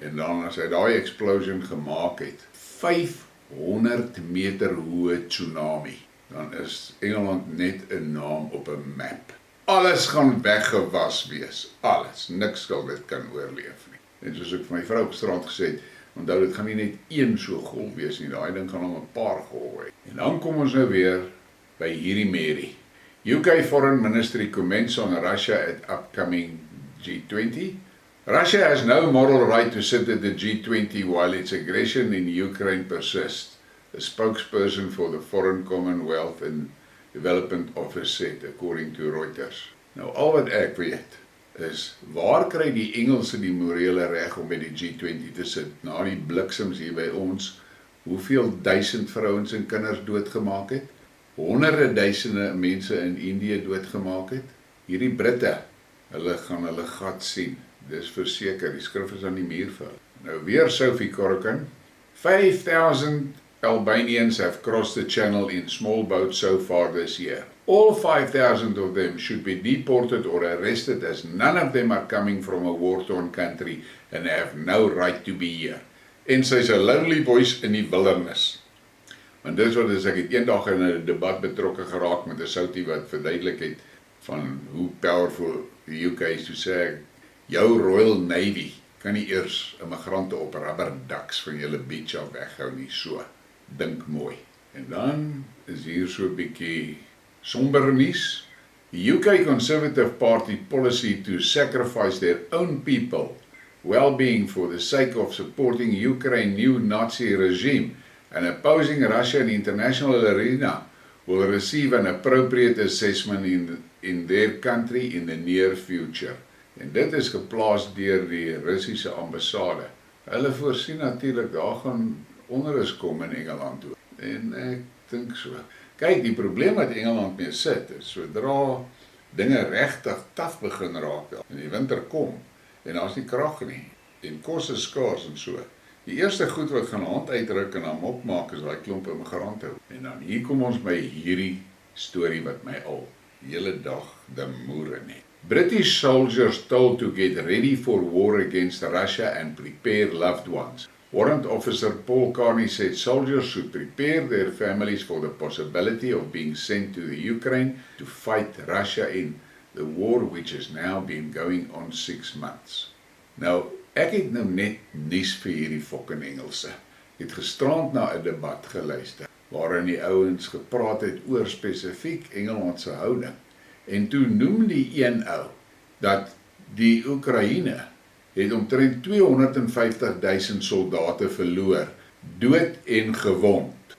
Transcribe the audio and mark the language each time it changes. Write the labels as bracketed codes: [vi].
[af] En dan as hy daai explosion gemaak het, 500 meter hoë tsunami, dan is Engeland net 'n naam op 'n map. Alles gaan weggewas wees, alles, niks sal dit kan oorleef nie. En soos ek vir my vrou op strand gesê het, onthou dit gaan nie net een so golf wees nie, daai ding gaan om 'n paar golwe hê. En dan kom ons nou weer by hierdie Mary. [en] UK Foreign Ministry comments on Russia at upcoming G20. Russia has no moral right to sit at the G20 while its aggression in Ukraine persists, a spokesperson for the Foreign Commonwealth and Development Office said, according to Reuters. [af] Nou al wat ek weet is, waar kry die Engelse die morele reg om by die G20 te sit, na die bliksems hier by ons, hoeveel duisend vrouens en kinders doodgemaak het, honderde duisende mense in Indië doodgemaak het, hierdie Britte, hulle gaan hulle gat sien, dis verseker, die skrif is aan die muur vir hulle. [en] Nou weer Sophie Corrigan, 5,000 Albanians have crossed the channel in small boats so far this year. All 5,000 of them should be deported or arrested as none of them are coming from a war-torn country and have no right to be here. [af] En sy's 'n lonely voice in die wildernis. Want dis wat ek het eendag in 'n debat betrokke geraak met 'n soutie wat verduidelik het van hoe powerful die UK is, toe sê ek, jou Royal Navy kan nie eers immigrante op rubber ducks van julle beach af weghou nie, so, dink mooi. En dan is hier so 'n bietjie somber nuus. [en] The UK Conservative Party policy to sacrifice their own people well-being for the sake of supporting Ukraine's new Nazi regime and opposing Russia in the international arena will receive an appropriate assessment in their country in the near future. [af] En dit is geplaas deur die Russiese ambassade. Hulle voorsien natuurlik daar gaan onrus kom in Engeland toe. En ek dink so. Kyk, die probleem wat Engeland mee sit is, sodra dinge regtig taaf begin raak en die winter kom en daar's nie krag nie en kos is skaars en so. Die eerste goed wat gaan hand uitruk en dan mop maak is daai klomp immigrante. En dan hier kom ons by hierdie storie wat my al die hele dag de moere net. [en] British soldiers told to get ready for war against Russia and prepare loved ones. Warrant Officer Paul Carney said soldiers should prepare their families for the possibility of being sent to the Ukraine to fight Russia in the war which has now been going on 6 months. [af] Nou, ek het nou net nuus vir hierdie fucking Engelse. Ek het gisterand na 'n debat geluister, waarin die ouens gepraat het oor spesifiek Engeland se houding. En toe noem die een ou, dat die Oekraïne het omtrent 250.000 soldate verloor, dood en gewond.